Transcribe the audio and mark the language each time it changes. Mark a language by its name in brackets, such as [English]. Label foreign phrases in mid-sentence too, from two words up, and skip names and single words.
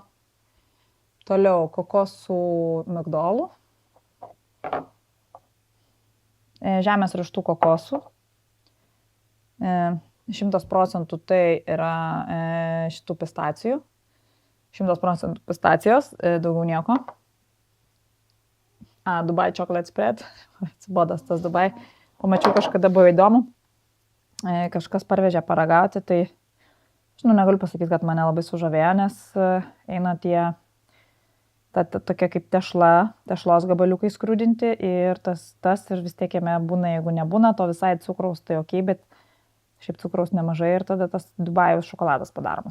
[Lithuanian] Toliau kokosų migdolų. Žemės riešutų kokosų. 100% tai yra šitų pistacijų. 100% pistacijos, daugiau nieko. [English] Dubai chocolate spread. [Lithuanian] Atsibodas tas Dubai. Pamačiau, kažkada buvo įdomu. Kažkas parvežė paragauti, tai negaliu pasakyti, kad mane labai sužavėjo, nes eina tie tokia kaip tešlos gabaliukai skrūdinti ir tas ir vis tiek jame būna, jeigu nebūna, to visai cukraus, tai ok, bet šiaip cukraus nemažai ir tada tas Dubajaus šokoladas padaromas.